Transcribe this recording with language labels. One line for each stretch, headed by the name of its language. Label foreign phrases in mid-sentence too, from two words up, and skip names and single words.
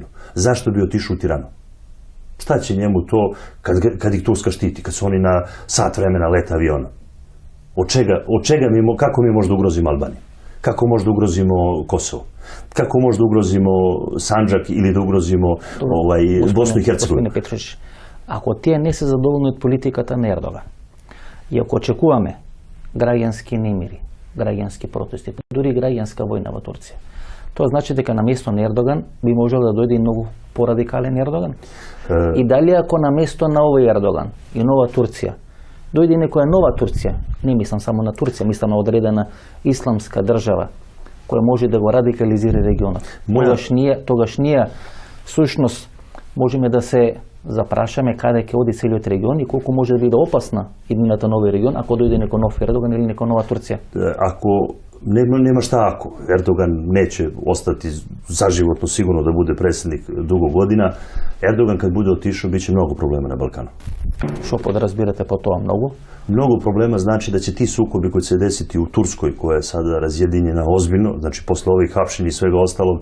Serbian: Zašto bi otišao u Tiranu? Šta će njemu to kad ih Turska štiti, kad su oni na sat vremena leta aviona? Kako mi možda ugrozimo Albaniju? Kako možda ugrozimo Kosovo? Kako možda ugrozimo Sandžak ili da ugrozimo Bosnu i Hercegovinu?
Macedonian: Gospodine Petrović, ако тие не се задоволни od политиката на Ердоган и ако очекуваме граѓански немири, граѓански протести, дури граѓанска војна во Турција, тоа значи дека на место на Ердоган би можел да дојде и многу порадикален Ердоган. И дали ако на место на овој Ердоган и нова Турција дојде некоја нова Турција, не мислам само на Турција, мислам на одредена исламска држава која може да го радикализира регионот. Тогаш ние сушност можеме да се запрашаме каде ќе оди целиот регион и колку може да биде опасна иднината на овој регион ако дојде некој нов Ердоган или некоја нова Турција.
Serbian: Nema šta ako. Erdogan neće ostati zaživotno sigurno da bude predsjednik dugo godina. Erdogan kad bude otišao bit će mnogo problema na Balkanu. Što podrazbirate po toga mnogo? Mnogo problema znači da će ti sukobi koji će se desiti u Turskoj, koja je sada razjedinjena ozbiljno, znači posle ovih hapšenja i svega ostalog.